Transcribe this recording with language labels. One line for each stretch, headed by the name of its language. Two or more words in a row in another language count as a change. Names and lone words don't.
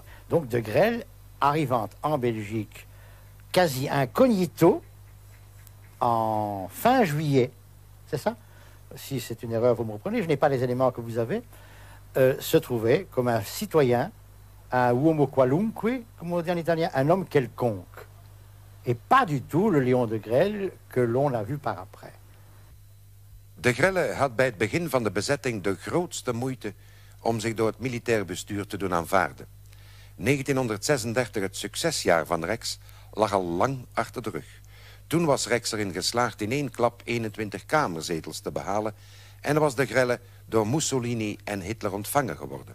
French: Donc Degrelle, arrivant en Belgique quasi incognito en fin juillet, c'est ça? Si c'est une erreur, vous me reprenez, je n'ai pas les éléments que vous avez, se trouvait comme un citoyen,
Italian: un uomo qualunque,
French: comme on dit en italien, un homme quelconque. Et pas du tout le Léon Degrelle que l'on a vu par après.
Dutch: Degrelle had bij het begin van de bezetting de grootste moeite om zich door het militair bestuur te doen aanvaarden. 1936, het succesjaar van Rex, lag al lang achter de rug. Toen was Rex erin geslaagd in één klap 21 kamerzetels te behalen en was Degrelle door Mussolini en Hitler ontvangen geworden.